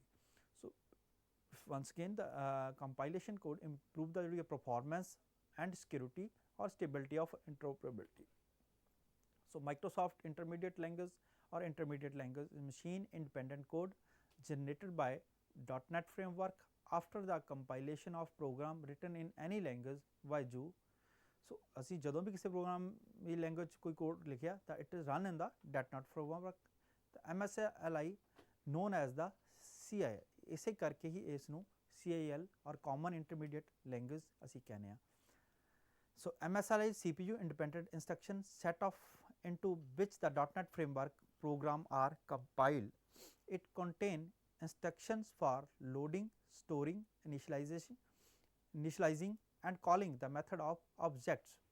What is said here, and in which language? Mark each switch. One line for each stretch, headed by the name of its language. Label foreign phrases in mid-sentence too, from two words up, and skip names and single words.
English: So once again the compilation code improve the performance and security or stability of interoperability. So Microsoft Intermediate Language or Intermediate Language is machine independent code generated by .NET framework after the compilation of program written in any language by you.
Punjabi: So ਅਸੀਂ ਜਦੋਂ ਵੀ ਕਿਸੇ ਪ੍ਰੋਗਰਾਮ ਦੀ ਲੈਂਗੁਏਜ ਕੋਈ ਕੋਡ ਲਿਖਿਆ ਤਾਂ
English: it is run in the .NET framework.
Punjabi: ਤਾਂ
English: MSIL known as the CIL,
Punjabi: ਇਸੇ ਕਰਕੇ ਹੀ ਇਸ ਨੂੰ CIL ਔਰ
English: common intermediate language
Punjabi: ਅਸੀਂ ਕਹਿੰਦੇ ਹਾਂ।
English: So MSIL is CPU independent instruction set of into which the .NET framework program are compiled. It contain instructions for loading, storing, initializing and calling the method of objects.